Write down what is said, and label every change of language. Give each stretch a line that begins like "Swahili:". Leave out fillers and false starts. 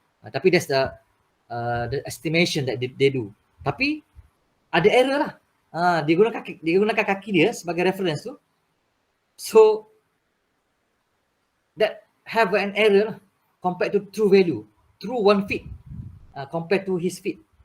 Malay: Tapi
English: that's the estimation that they do.
Malay: Tapi ada error lah. Dia gunakan kaki dia sebagai reference tu.
English: So that have an error lah, compared to true value. True 1 feet compared to his feet.